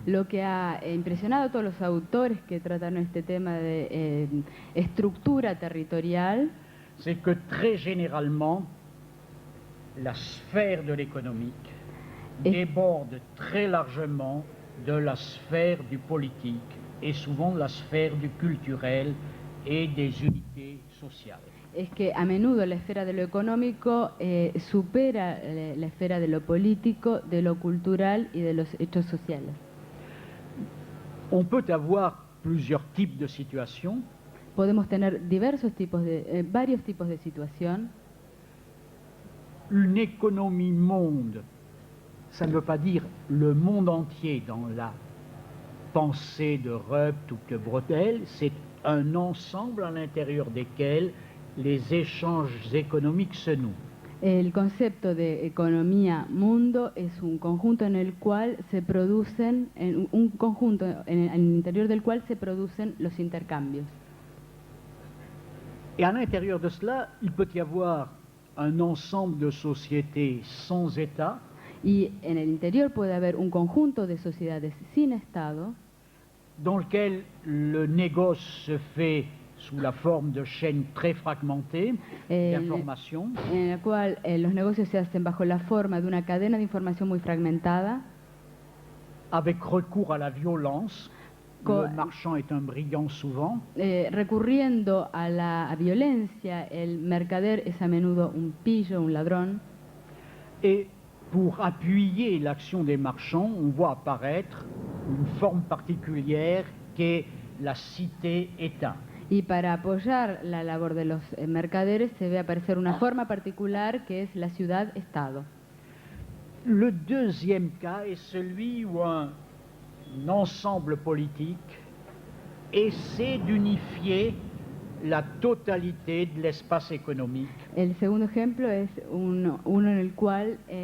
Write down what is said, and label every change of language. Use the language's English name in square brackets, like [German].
[Spanish] Lo que ha impresionado a todos los autores que trataron este tema de estructura territorial [French] c'est que très généralement, la sphère de l'économique Et- déborde très largement de la sphère du politique et souvent de la sphère du culturel et des unités sociales. [Spanish] es que a menudo la esfera de lo económico supera la esfera de lo político, de lo cultural y de los hechos sociales. [French] On peut avoir plusieurs types de situations. [Spanish] Podemos tener varios tipos de situación. [French] Une économie monde, ça ne veut pas dire le monde entier dans la pensée de Rupt ou de Brodel, c'est un ensemble à l'intérieur desquels les échanges économiques se nouent. [Spanish] El concepto de economía mundo es un conjunto en el cual se producen, un conjunto en el interior del cual se producen los intercambios. [French] Et à l'intérieur de cela, il peut y avoir un ensemble de sociétés sans État, [Spanish] Y en el interior puede haber un conjunto de sociedades sin Estado, [French] dans lequel le négoce se fait sous la forme de chaînes très fragmentées d'informations, [Spanish] en la cual los negocios se hacen bajo la forma de una cadena de información muy fragmentada, [French] avec recours à la violence. Co- Le marchand est un brigand souvent, [Spanish] recurriendo a la violencia. El mercader es a menudo un pillo, un ladrón. [French] et pour appuyer l'action des marchands, on voit apparaître une forme particulière qu'est la cité-État. [Spanish] Y para apoyar la labor de los mercaderes se ve aparecer una forma particular que es la ciudad-estado. [French] Le deuxième cas est celui où un ensemble politique essaie d'unifier la totalité de l'espace économique. [Spanish] El segundo ejemplo es uno en el cual